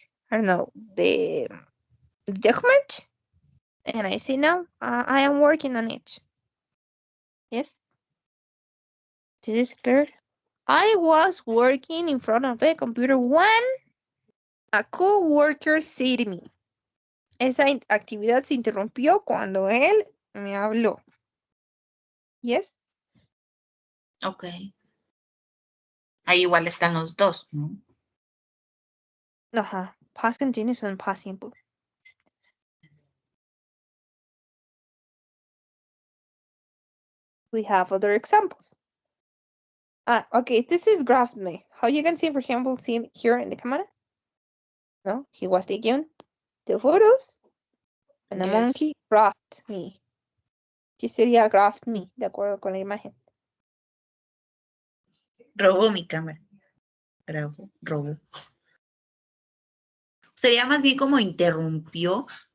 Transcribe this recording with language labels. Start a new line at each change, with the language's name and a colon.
English: I don't know the document. And I say no. I am working on it. Yes, this is clear. I was working in front of the computer when a coworker said me.
Spanish: Esa actividad se interrumpió cuando él me habló.
English: Yes. Ok.
Spanish: Ahí igual están los dos, ¿no? Ajá.
English: Past continuous and past simple. We have other examples. Okay, this is graphed me. How you can see, for example, see here in the camera? No, he was taking the photos and the Yes. monkey graphed me.
Spanish: ¿Qué sería
English: graphed me?
Spanish: De acuerdo con la imagen. Robó mi cámara. Grabó, robó. Sería más bien como interrumpió.